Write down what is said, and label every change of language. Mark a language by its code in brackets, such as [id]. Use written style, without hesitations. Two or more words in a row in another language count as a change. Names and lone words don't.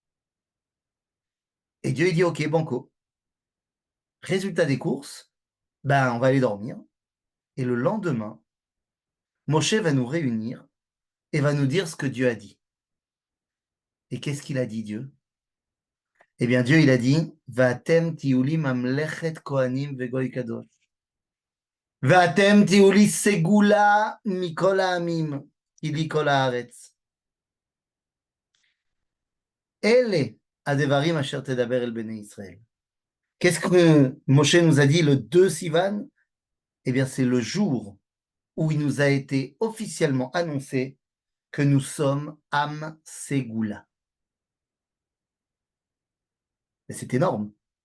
[fr] Et Dieu, il dit, ok, banco. Résultat des courses, ben, on va aller dormir. Et le lendemain, Moshe va nous réunir et va nous dire ce que Dieu a dit. Et qu'est-ce qu'il a dit, Dieu? Eh bien, Dieu, il a dit, [he] ואתם תהיו לי ממלכת כהנים וגוי קדוש. ואתם תהיו לי סגולה מכל העמים, כי לי כל הארץ. אלה הדברים אשר תדבר אל בני ישראל. [fr] Qu'est-ce que Moshe nous a dit le 2 Sivan? Eh bien, c'est le jour où il nous a été officiellement annoncé que nous sommes [he] עם סגולה. [fr] Et c'est énorme.